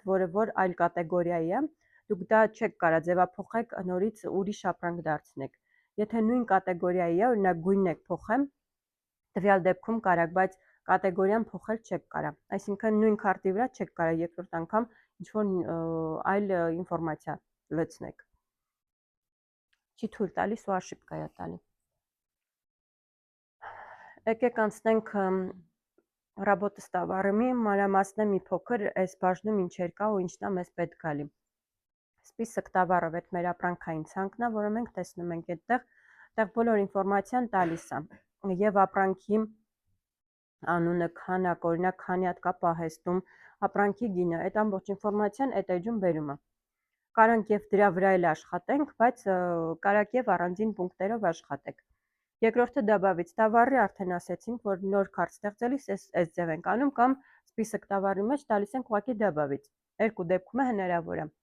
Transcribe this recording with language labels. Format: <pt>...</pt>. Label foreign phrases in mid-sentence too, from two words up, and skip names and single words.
<hy>որը որ այլ կատեգորիայի է, դուք դա չեք կարա ձևափոխեք նորից ուրիշ ապրանք դարձնեք։ Եթե նույն կատեգորիայի է, օրինակ գույնն եք փոխեմ, տվյալ դեպքում կարաք, բայց կատեգորիան փոխել չեք կարա։ Այսինքն նույն քարտի վրա չեք կարա երկրորդ անգամ ինչ-որ այլ ինֆորմացիա լցնեք։ Չի թույլ տալիս ու աշիպկա է տալի։ Եկեք անցնենք</hy> <ru>работы-стоварами,</ru> <hy>մանրամասնեմ մի փոքր այս բաժնում ինչեր կա ու ինչն է մեզ պետք գալի։</hy> <ru>Список товаров</ru> <hy>այդ մեր ապրանքային ցանկն է, որը մենք տեսնում ենք այդտեղ բոլոր ինֆորմացիան տալիս է։ Եվ ապրանքի անունը, քանակ, օրինակ քանի հատ կա պահեստում, ապրանքի գինը, այդ ամբողջ ինֆորմացիան այդ էջում բերում է։ Կարանք եւ դրա վրա էլ աշխատենք, բայց կարակ եւ առանձին պունկտերով աշխատեք։ Երկրորդը</hy> <ru>добавить товары</ru> <hy>արդեն ասեցինք, որ նոր քարտ ստեղծելիս այս ձև ենք անում, կամ</hy> <ru>список товары</ru> <hy>մեջ տալիս ենք ուղղակի добавить։ Երկու դեպքում է հնարավոր է։</hy>